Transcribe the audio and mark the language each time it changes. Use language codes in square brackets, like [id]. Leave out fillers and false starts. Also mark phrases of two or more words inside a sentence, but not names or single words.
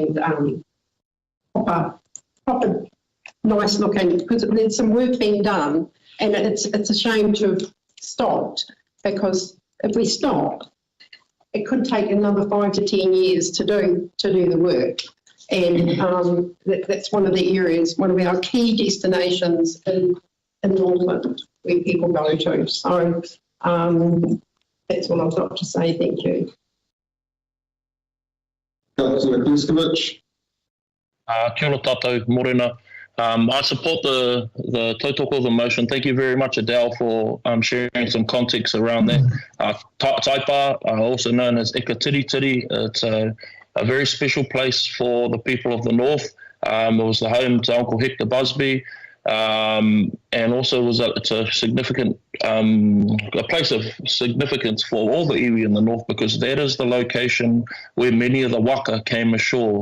[en] proper nice looking, because there's some work being done, and it's a shame to have stopped, because if we stop, it could take another 5 to 10 years to do the work. And that's one of the areas, one of our key destinations in Northland where people go to. So that's what I've got to say. Thank you. Councillor Pliskovic. [mi] Kia ora tātou, Morena. [en] I support the tautoko of the motion. Thank you very much, Adele, for sharing some context around that. Taipa, also known as Ikatiriti, it's a very special place for the people of the north. It was the home to Uncle Hector Busby, and also it's a significant a place of significance for all the iwi in the north, because that is the location where many of the waka came ashore.